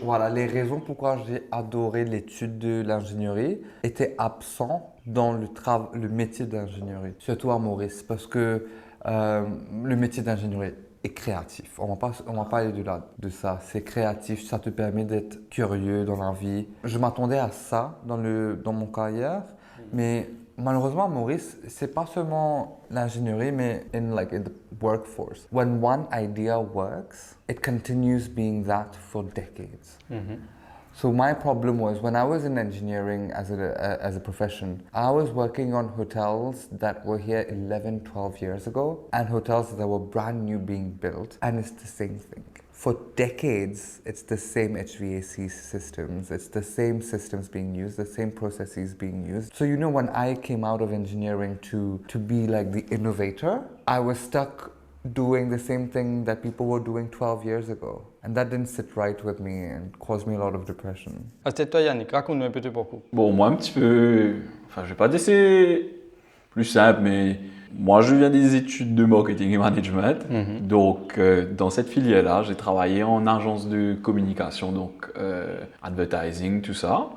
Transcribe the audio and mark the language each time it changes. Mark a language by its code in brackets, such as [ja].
[fr] Voilà, les raisons pourquoi j'ai adoré l'étude de l'ingénierie étaient absents dans le métier d'ingénierie, surtout à Maurice, parce que le métier d'ingénierie est créatif. On va pas aller de ça. C'est créatif, ça te permet d'être curieux dans la vie. Je m'attendais à ça dans mon carrière, mais malheureusement à Maurice, c'est pas seulement l'ingénierie, mais [en] in the workforce. When one idea works, it continues being that for decades. So my problem was when I was in engineering as a profession, I was working on hotels that were here 11, 12 years ago and hotels that were brand new being built, and it's the same thing. For decades, it's the same HVAC systems, it's the same systems being used, the same processes being used. So when I came out of engineering to be like the innovator, I was stuck doing the same thing that people were doing 12 years ago. And that didn't sit right with me and caused me a lot of depression. [fr] Peut-être toi, Yannick, raconte-nous un peu ton parcours. Bon, moi, un petit peu. Enfin, je vais pas dire c'est plus simple, mais moi, je viens des études de marketing et management. Donc, dans cette filière-là, j'ai travaillé en agence de communication, donc advertising, tout ça.